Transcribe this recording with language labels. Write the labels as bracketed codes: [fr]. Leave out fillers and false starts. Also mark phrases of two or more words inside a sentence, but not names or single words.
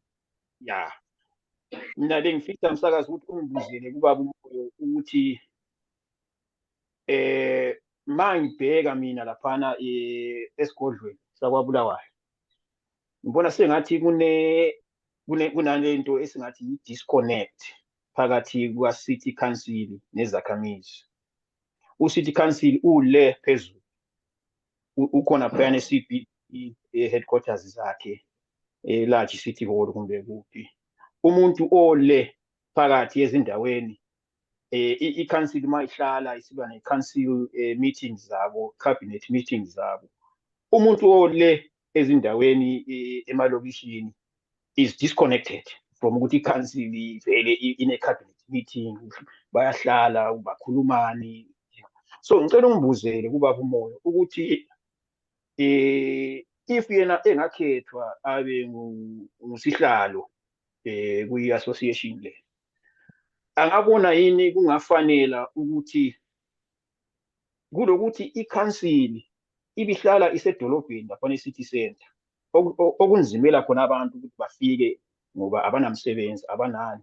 [nd] Ya. Mina bengifisa msakazi ukuthi ungibuzele kubaba uMoyo ukuthi mangibheka mina laphana esigodlweni sakwaBulawayo ngibona sengathi kunalento esingathi i-disconnect phakathi kwa- [en] city council [nd] nezakhamizi. U- [en] city council [nd] ule phezulu, ukhona phana e- [en] CBD headquarters [nd] zakhe [en] large city hall [nd] kumbe kuphi. Umuntu ole phakathi ezindaweni i-council mayihlala isiba ne- [en] council meetings [nd] zabo, [en] cabinet meetings [nd] zabo. Umuntu ole ezindaweni emalokishini [en] is disconnected from [nd] ukuthi i-council vele ine- [en] cabinet meeting, [nd] bayahlala bakhulumani. So ngicela ungibuzele kubaba uMoyo ukuthi if yena engakhethwa abe ngusihlalo kwi-association le, angabona yini kungafanela ukuthi kulokuthi i-council ibihlala isedolobheni lapha e- [en] city center [nd] okunzimela khona abantu ukuthi bafike ngoba abanamsebenzi abanani.